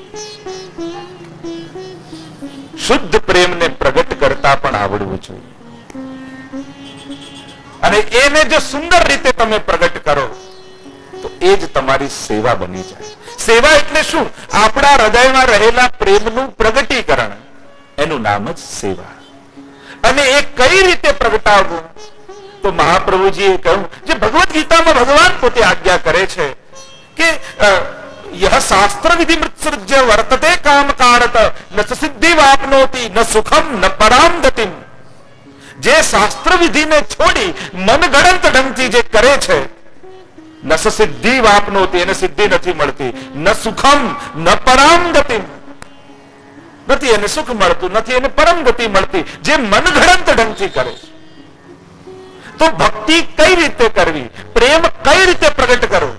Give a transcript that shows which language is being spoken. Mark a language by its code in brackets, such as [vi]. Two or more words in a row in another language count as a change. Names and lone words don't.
[gu] શુદ્ધ પ્રેમને પ્રગટ કરતા પણ આવડવું જોઈએ, અને એને જો સુંદર રીતે તમે પ્રગટ કરો તો એ જ તમારી સેવા બની જાય. સેવા એટલે શું? આપણા હૃદયમાં રહેલા પ્રેમનું પ્રગટીકરણ, એનું નામ જ સેવા. અને એ કઈ રીતે પ્રગટાવવું? તો મહાપ્રભુજીએ કહ્યું, જે ભગવદ્ ગીતામાં ભગવાન પોતે આજ્ઞા કરે છે કે [sa] यह शास्त्र विधि मृत्सृज्य वर्तते काम कारत न सिद्धि वापनोति न सुखम न पराम गतिम. [gu] જે શાસ્ત્ર વિધિને છોડી મનગણંત ઢંગથી જે કરે છે, [sa] न सिद्धि वापनोति, [gu] એને સિદ્ધિ નથી મળતી, [sa] न सुखम न पराम गतिम, [gu] નથી એને સુખ મળતું, નથી એને પરમ ગતિ મળતી. જે મનગણંત ઢંગથી કરે છે, તો ભક્તિ કઈ રીતે કરવી, પ્રેમ કઈ રીતે પ્રગટ કરવો?